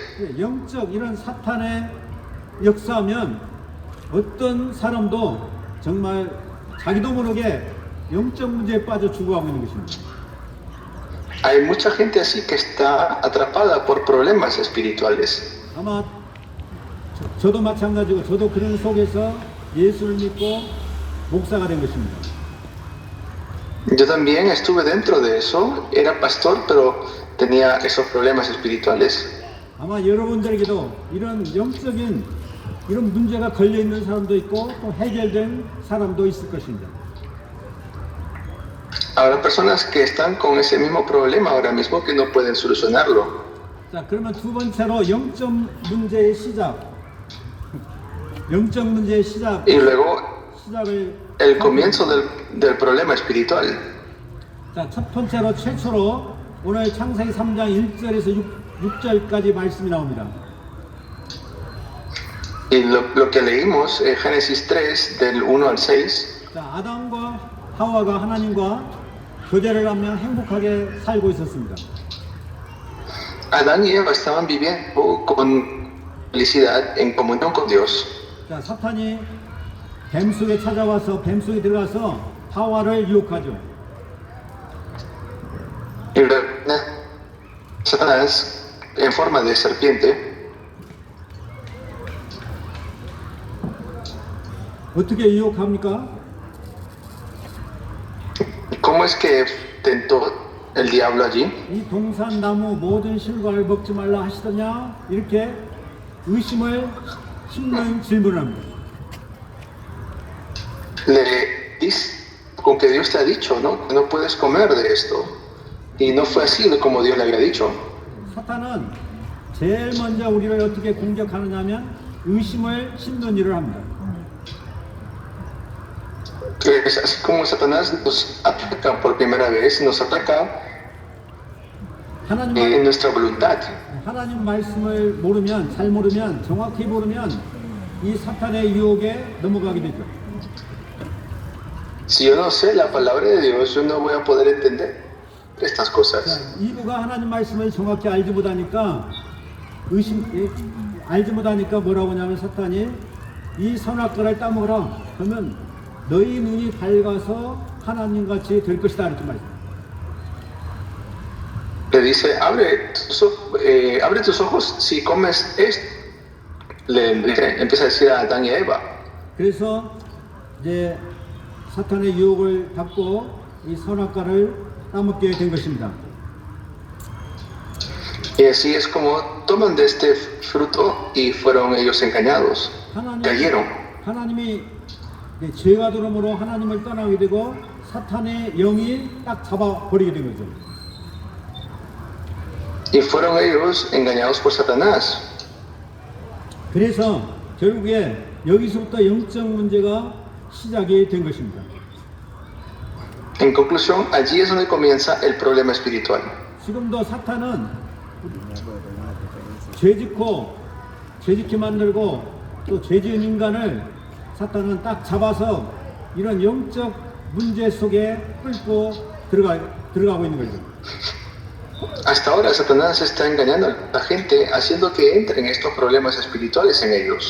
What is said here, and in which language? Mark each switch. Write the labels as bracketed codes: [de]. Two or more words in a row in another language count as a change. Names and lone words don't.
[ko] 예, 영적 이런 사탄의 역사하면 어떤 사람도 정말 자기도 모르게 영적 문제에 빠져 죽어가고 있는 것입니다. [es] Hay mucha gente así que está atrapada por problemas espirituales. [ko] 아마 저도 마찬가지고 저도 그런 속에서 예수를 믿고 목사가 된 것입니다. [es] Yo también estuve dentro de eso, era pastor, pero tenía esos problemas espirituales. [ko] 아마 여러분들에게도 이런 영적인 이런 문제가 걸려 있는 사람도 있고 또 해결된 사람도 있을 것입니다. [es] Habrá personas que están con ese mismo problema ahora mismo que no pueden solucionarlo. [ko] 자, 그러면 두 번째로 영적 문제의 시작. 영적 문제의 시작. [es] Y luego [ko] 시작을 [es] el comienzo del problema espiritual. [ko] 자, 첫 번째로 최초로 오늘 창세기 3장 1절에서 6절까지 말씀이 나옵니다. [es] Y lo que leímos en Génesis 3 del 1 al 6. [ko] 자, 아담과 하와가 하나님과 교제를 하며 행복하게 살고 있었습니다. [es] Adán y Eva estaban viviendo con felicidad en comunión con Dios. [ko] 자, 사탄이 뱀 속에 찾아와서 뱀 속에 들어가서 하와를 유혹하죠. [es] Y luego Satanás en forma de serpiente [ko] 어떻게 유혹합니까? [es] ¿Cómo es que tentó el diablo allí? [ko] 이 동산 나무 모든 실과를 먹지 말라 하시더냐? 이렇게 의심을 심는 질문을 합니다. [es] Le dice con que Dios te ha dicho, ¿no? Que no puedes comer de esto. Y no fue así como Dios le había dicho. [ko] 사탄은 제일 먼저 우리를 어떻게 공격하느냐 하면 의심을 심는 일을 합니다. [es] Es así como Satanás nos ataca por primera vez, nos ataca en nuestra voluntad. [ko] 하나님 말씀을 모르면, 잘 모르면, 정확히 모르면 이 사탄의 유혹에 넘어가게 되죠. [es] Si yo no sé la palabra de Dios, yo no voy a poder entender estas cosas. [ko] 자, 이브가 하나님 말씀을 정확히 알지 못하니까 알지 못하니까 뭐라고 하냐면 사탄이 이 선악과를 따먹으라 그러면 너희 눈이 밝아서 하나님같이 될 것이다 이렇게 말해요. [es] Le dice, abre tus ojos si comes esto. Empieza a decir a Adán y a Eva. [ko] 그래서 이제 사탄의 유혹을 받고 이 선악과를 따먹게 된 것입니다. [es] Y así es como toman de este fruto y fueron ellos engañados. Cayeron. [ko] 하나님이 죄가 들어오므로 하나님을 떠나게 되고 사탄의 영이 딱 잡아버리게 된 거죠. [es] Y fueron ellos engañados por Satanás. [ko] 그래서 결국에 여기서부터 영적 문제가 시작이 된 것입니다. [es] En conclusión, allí es donde comienza el problema espiritual. [ko] 지금도 사탄은 죄짓게 만들고 또 죄지은 인간을 사탄은 딱 잡아서 이런 영적 문제 속에 끌고 들어가고 있는 거죠. [es] Hasta ahora Satanás está engañando a la gente haciendo que entren estos problemas espirituales en ellos.